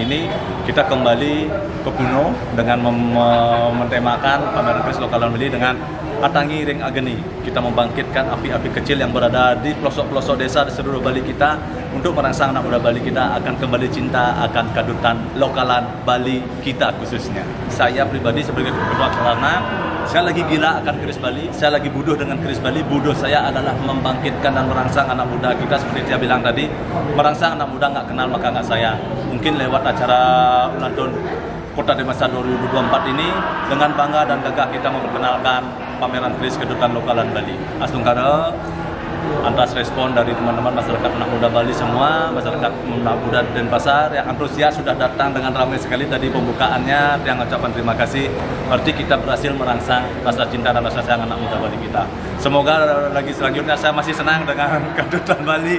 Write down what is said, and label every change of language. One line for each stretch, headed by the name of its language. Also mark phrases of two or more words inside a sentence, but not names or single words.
Indonesian: ini, kita kembali ke kuno dengan mentemakan pameran keris lokalan Bali dengan Atangi Ring Ageni. Kita membangkitkan api-api kecil yang berada di pelosok-pelosok desa di seluruh Bali kita untuk merangsang anak muda Bali kita akan kembali cinta akan kadutan lokalan Bali kita khususnya. Saya pribadi sebagai ketua Kelarna, saya lagi gila akan keris Bali, saya lagi buduh dengan keris Bali. Buduh saya adalah membangkitkan dan merangsang anak muda kita seperti saya bilang tadi, merangsang anak muda nggak kenal maka nggak saya. Mungkin lewat acara ulang tahun Kota Dewasa 2024 ini dengan bangga dan gagah kita memperkenalkan pameran keris kedutan lokalan Bali. Astungkara atas respon dari teman-teman masyarakat anak muda Bali semua, masyarakat anak muda Denpasar yang antusias sudah datang dengan ramai sekali tadi pembukaannya, yang ucapan terima kasih. Berarti kita berhasil merangsang rasa cinta dan rasa sayang anak muda Bali kita. Semoga lagi selanjutnya saya masih senang dengan kedutan Bali.